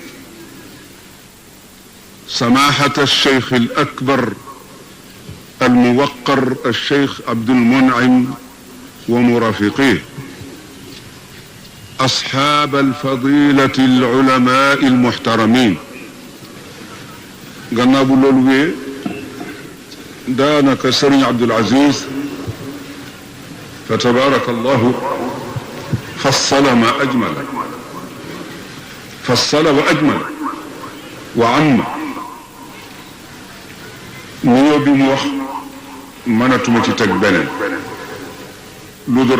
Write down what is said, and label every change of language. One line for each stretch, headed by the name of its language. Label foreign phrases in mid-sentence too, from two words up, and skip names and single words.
Arabic: سماحة الشيخ الأكبر الموقر الشيخ عبد المنعم ومرافقيه، أصحاب الفضيلة العلماء المحترمين.
Wolof: gannaaw bu loolu wee daanaka Sëriñ Abdul Aziz
Arabic: فتبارك الله فصل ما أجمل فصل وأجمل وأما
Wolof: nuyoo bi mu wax mënatuma ci teg beneen lu dul